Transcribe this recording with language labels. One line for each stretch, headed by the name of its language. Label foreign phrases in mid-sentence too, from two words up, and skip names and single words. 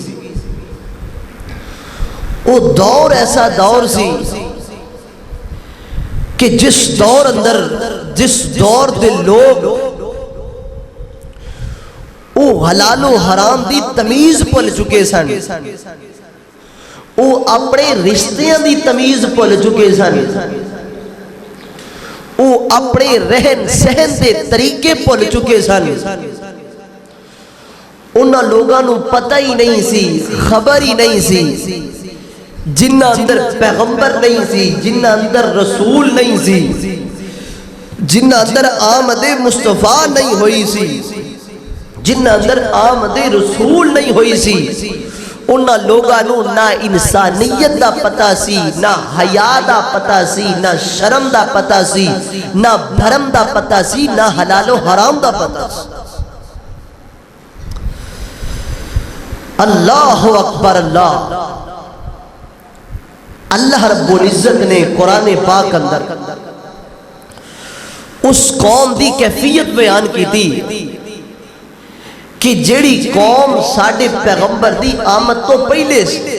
Punjabi: وہ دور ایسا دور سی کہ جس دور دے لوگ وہ حلال و حرام دی تمیز بھول چکے سن، وہ اپنے رشتیاں دی تمیز بھول چکے سن، وہ اپنے رہن سہن دے طریقے بھول چکے سن۔ انہاں لوگاں نو پتہ ہی نہیں سی، خبر ہی نہیں سی، جنہ اندر پیغمبر نہیں سی، جنہ اندر رسول نہیں سی، جنہ اندر آمد مصطفیٰ نہیں ہوئی سی، جنہ اندر آمد رسول نہیں ہوئی سی، انہاں لوگاں نو نہ انسانیت دا پتہ سی، نہ حیا دا پتہ سی، نہ شرم دا پتہ سی، نہ بھرم دا پتہ سی، نہ حلال و حرام دا پتہ سی۔
Arabic: اللہ اکبر اللہ!
Punjabi: اللہ رب العزت نے قرآن پاک اندر اس قوم دی کیفیت بیان کی تھی کہ جیڑی قوم ساڑھے پیغمبر دی آمد تو پہلے سے،